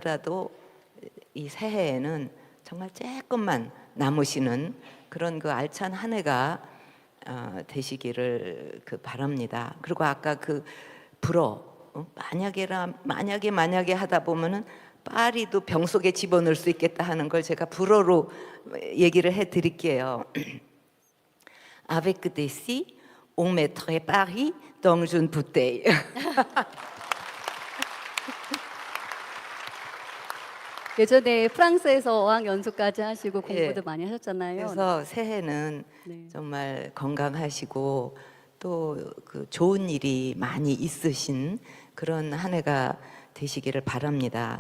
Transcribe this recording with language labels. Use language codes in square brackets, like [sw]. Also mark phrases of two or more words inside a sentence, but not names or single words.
[ko] 근데 남더라도 이 새해에는 정말 조금만 남으시는 그런 그 알찬 한 해가 되시기를 바랍니다. 그리고 아까 불어 만약에 하다 보면은 파리도 병 속에 집어넣을 수 있겠다 하는 걸 제가 불어로 얘기를 해드릴게요. [fr] Avec des scies, on mettrait Paris dans une bouteille. [ko] 예전에 프랑스에서 어학 연수까지 하시고 공부도 예. 많이 하셨잖아요. 그래서 새해는 네. 정말 건강하시고 또 좋은 일이 많이 있으신 그런 한 해가 되시기를 바랍니다.